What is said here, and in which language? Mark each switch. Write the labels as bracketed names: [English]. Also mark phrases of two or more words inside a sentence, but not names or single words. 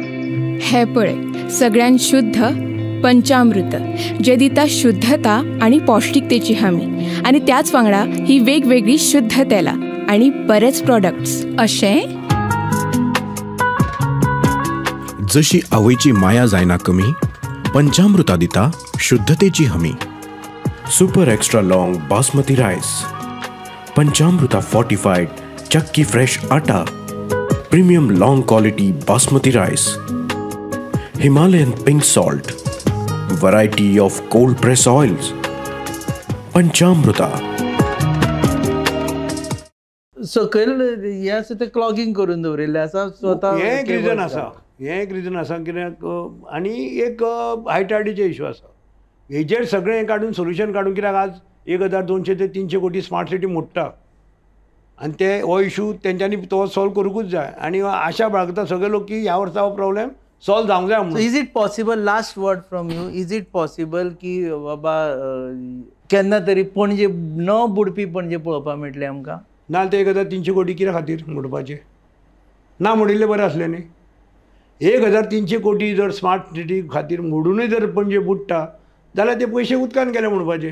[Konkani] राव हे पळय सगळ्यात शुद्ध पंचामृत जे दिता शुद्धता आणि पौष्टिकतेची हमी आणि त्याच वांगडा ही वेगवेगळी शुद्ध तेला आणि बरेच प्रोडक्ट्स अशें जशी आवयची माया जायना कमी पंचामृता दिता शुद्धतेची हमी. [English] super extra long basmati rice, Panchamrita fortified chakki fresh atta, premium long quality basmati rice, Himalayan pink salt, variety of cold press oils. [Konkani] पंचामृता. सकयल हे आसा ते क्लॉगिंग करून दवरिल्ले आसा स्वता. हे एक रिजन आसा, हे एक रिजन आसा कित्याक आनी एक हायटार्डीचे इश्यू आसा. हेजेर सगळें काडून सोल्युशन काडून कित्याक आज 1200 ते 300 कोटी [English] smart city [Konkani] मोडटा आनी ते हो इश्यू तेंच्यांनी तो सॉल्व करूंकूच जाय. आनी आशा बाळगता सगळे लोक की ह्या वर्सा हो [English] problem solve [Konkani] जावंक जाय म्हणून. [English] is it possible, last word from you, is it possible [Konkani] की बाबा केन्ना तरी पणजे न बुडपी पणजे पळोवपाक मेळटले आमकां? ना ते 1300 कोटी कित्या खातीर मोडपाचे? ना मोडिल्ले बरें आसलें न्ही. 1300 कोटी जर [English] smart city [Konkani] खातीर मोडूनय जर पणजे बुडटा जाल्यार ते पयशे उदकान गेले म्हणपाचे.